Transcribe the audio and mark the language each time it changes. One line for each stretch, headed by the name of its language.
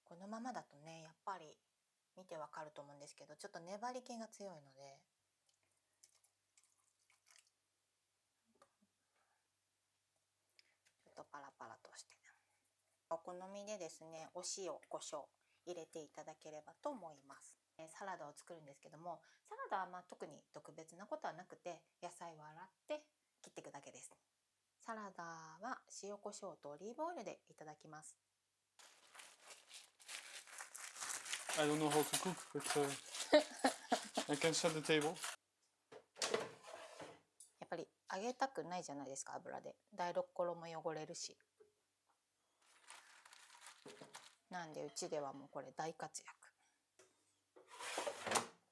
Japanese: このままだとねやっぱり見てわかると思うんですけど、ちょっと粘り気が強いので、ちょっとパラパラとして、お好みでですねお塩胡椒入れていただければと思います。サラダを作るんですけども、サラダはまあ特に特別なことはなくて、野菜を洗って切っていくだけです。サラダは塩コショウとオリーブオイルでいただきます。
English: I don't know how to cook, but I can set the table.
Japanese: やっぱり揚げたくないじゃないですか、油で。台所も汚れるし。なんでうちではもうこれ大活躍。